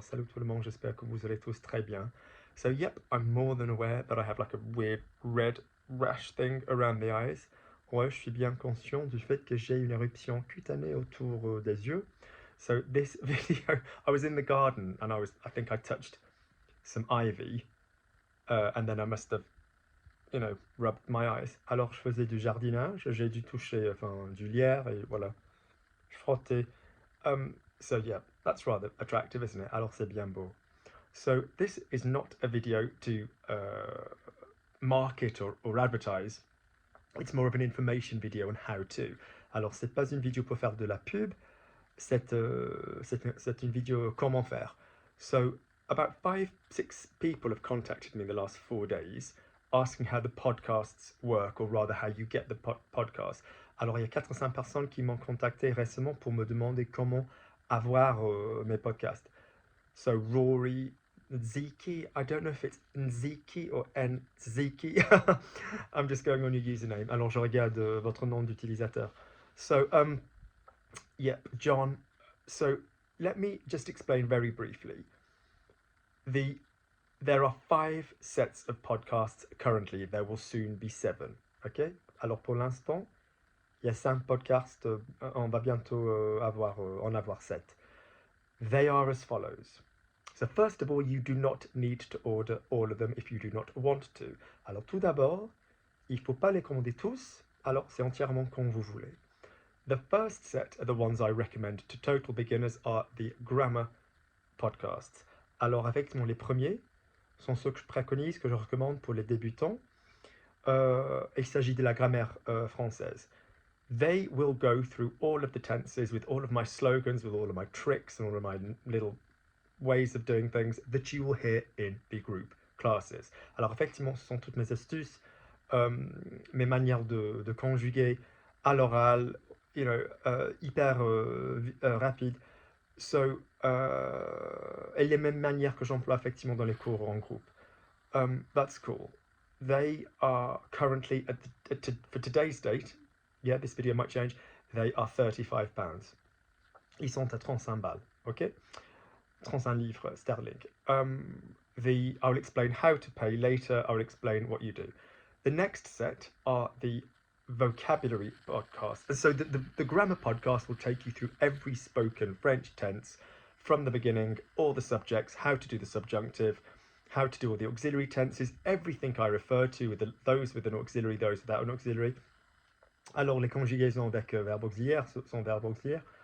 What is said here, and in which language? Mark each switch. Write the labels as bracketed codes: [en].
[fr] Salut tout le monde, j'espère que vous allez tous très bien. [en] So yep, I'm more than aware that I have like a weird red rash thing around the eyes. [fr] Ouais, je suis bien conscient du fait que j'ai une éruption cutanée autour des yeux. [en] So this video, I was in the garden and I think I touched some ivy and then I must have, rubbed my eyes. [fr] Alors je faisais du jardinage, j'ai dû toucher, du lierre et voilà, je frottais. [en] So yeah, that's rather attractive, isn't it? [fr] Alors c'est bien beau. [en] So this is not a video to market or advertise. It's more of an information video on how to. [fr] Alors c'est pas une vidéo pour faire de la pub, c'est une vidéo comment faire. [en] So about 5-6 people have contacted me in the last 4 days asking how the podcasts work, or rather how you get the podcast. [fr] Alors il y a 4 ou 5 personnes qui m'ont contacté récemment pour me demander comment avoir mes podcasts. [en] So Rory, Ziki, I don't know if it's Nziki or Nziki. I'm just going on your username. [fr] Alors je regarde votre nom d'utilisateur. [en] So yeah, John. So let me just explain very briefly. There are 5 sets of podcasts currently. There will soon be 7. Okay. [fr] Alors pour l'instant, il y a 5 podcasts. On va bientôt en avoir 7. [en] They are as follows. So first of all, you do not need to order all of them if you do not want to. [fr] Alors tout d'abord, il ne faut pas les commander tous. Alors c'est entièrement comme vous voulez. [en] The first set are the ones I recommend to total beginners are the grammar podcasts. [fr] Alors effectivement, les premiers sont ceux que je préconise, que je recommande pour les débutants. Il s'agit de la grammaire française. [en] They will go through all of the tenses with all of my slogans, with all of my tricks and all of my little ways of doing things that you will hear in the group classes. [fr] Alors effectivement, ce sont toutes mes astuces, mes manières de conjuguer à l'oral, hyper rapide. So, et les mêmes manières que j'emploie effectivement dans les cours en groupe. [en] That's cool. They are currently, for today's date, yeah, this video might change, they are £35. [fr] Ils sont à 35 balles, ok? 35 livres sterling. [en] I'll explain how to pay later. I'll explain what you do. The next set are the vocabulary podcasts. So the grammar podcast will take you through every spoken French tense from the beginning, all the subjects, how to do the subjunctive, how to do all the auxiliary tenses, everything I refer to, with those with an auxiliary, those without an auxiliary. [fr] Alors les conjugaisons avec verbe auxiliaire sont verbes auxiliaires.